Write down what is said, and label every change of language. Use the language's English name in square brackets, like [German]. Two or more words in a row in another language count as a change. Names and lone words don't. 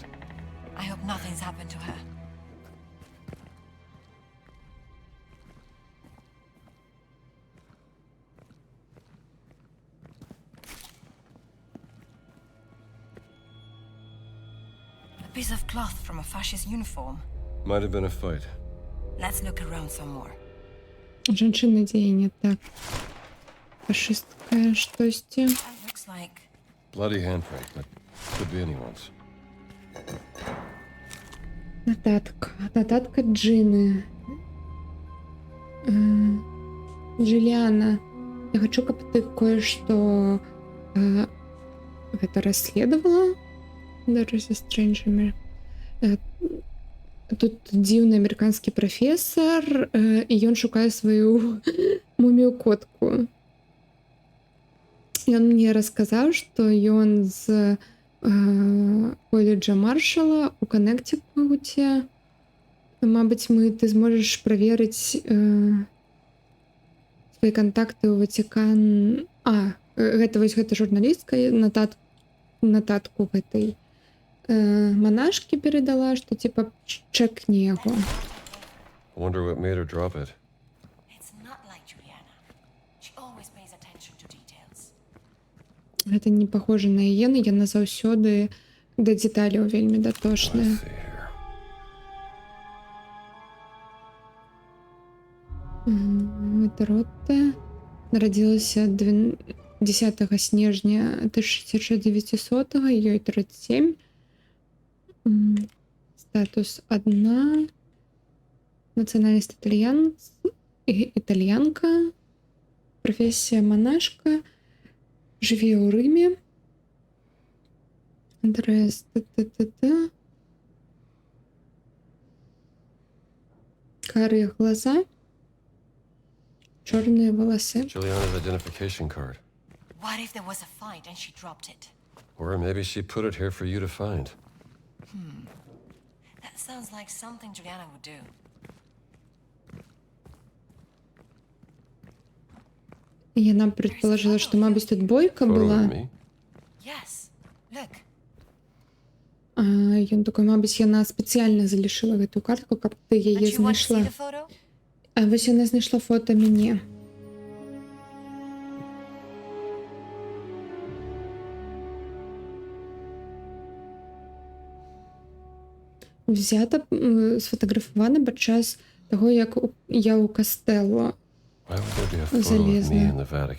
[English] I hope nothing's happened to her. A piece of cloth from a fascist uniform. Might have been a fight. Let's look around some more. [Belarusian] Женщина дзеяння. Так. Фашистское штосьці. [English] That looks like... Bloody handprint, but could be anyone's. [Ukrainian] Нотатка. Нотатка Джины. [Belarusian] Джулиана, я хочу, каб ты кое-што гэта расследавала. [English] There is a strange [Belarusian] Тут дзіўны амерыканскі прафесар, і ён шукае сваю мумію-котку. Ён мне расказаў, што ён з колледжа Маршала у Каннектикуце. Мабыць, ты зможаш праверыць свае кантакты ў Ватикан. Гэта журналістка нататку гэтай монашки [Russian] передала, что типа чекни его. [English] Wonder what made her drop it. It's not like Juliana. She always pays attention to details. [Russian] Это не похоже на [Belarusian] Ієну, яна заўсёды да дэталяў вельмі датошная. Ротта нарадзілася 10 снежня 1900, ёй 37. Статус 1. [Russian] Национальность итальянка. Профессия монашка. Живе у Риме. Адрес. Карие глаза. Черные волосы. [English] Juliana's identification card. What if there was a fight and she dropped it? Or maybe she put it here for you to find. That sounds like something Juliana would do. [Belarusian] Яна [Russian] предположила, что, [Belarusian] мабуть, тут бойка была. [English] Yes. Look. [Belarusian] Ён такой, мабуть, яна спецыяльна залишила гэту картку, каб ты яе знайшла. А вось яна знайшла фото мяне. Взята, сфотографована падчас таго, як я ў Кастелло залезла.